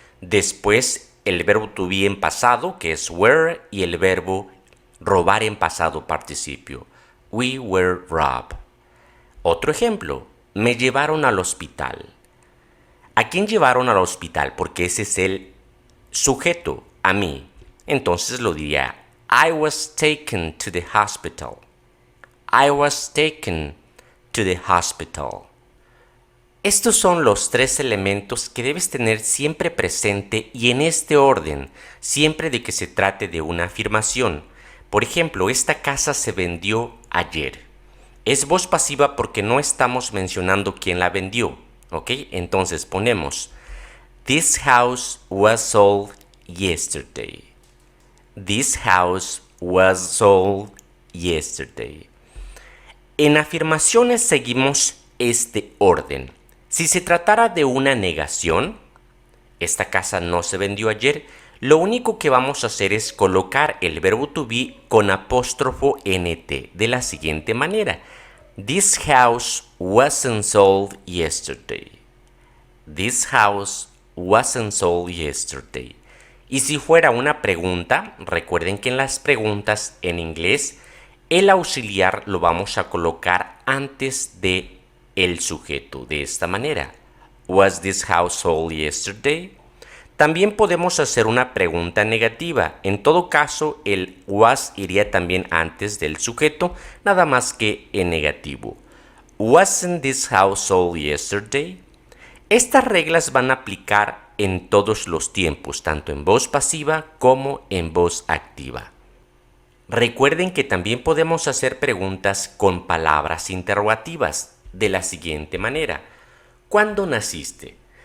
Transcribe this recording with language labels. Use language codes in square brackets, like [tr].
[es] Después el verbo to be en pasado, que es were, y el verbo robar en pasado participio. [en] We were robbed. [es] Otro ejemplo, me llevaron al hospital. ¿A quién llevaron al hospital? Porque ese es el sujeto, a mí. Entonces lo diría, [en] I was taken to the hospital. I was taken to the hospital. [es] Estos son los tres elementos que debes tener siempre presente y en este orden, siempre de que se trate de una afirmación. Por ejemplo, esta casa se vendió ayer. Es voz pasiva porque no estamos mencionando quién la vendió, ¿ok? Entonces ponemos, [en] This house was sold yesterday. This house was sold yesterday. [es] En afirmaciones seguimos este orden. Si se tratara de una negación, esta casa no se vendió ayer, lo único que vamos a hacer es colocar el verbo to be con apóstrofo nt de la siguiente manera. [en] This house wasn't sold yesterday. This house wasn't sold yesterday. [es] Y si fuera una pregunta, recuerden que en las preguntas en inglés el auxiliar lo vamos a colocar antes de el sujeto, de esta manera. [en] Was this house sold yesterday? [es] También podemos hacer una pregunta negativa. En todo caso, el was iría también antes del sujeto, nada más que en negativo. [en] Wasn't this house sold yesterday? [es] Estas reglas van a aplicar en todos los tiempos, tanto en voz pasiva como en voz activa. Recuerden que también podemos hacer preguntas con palabras interrogativas de la siguiente manera. ¿Cuándo naciste?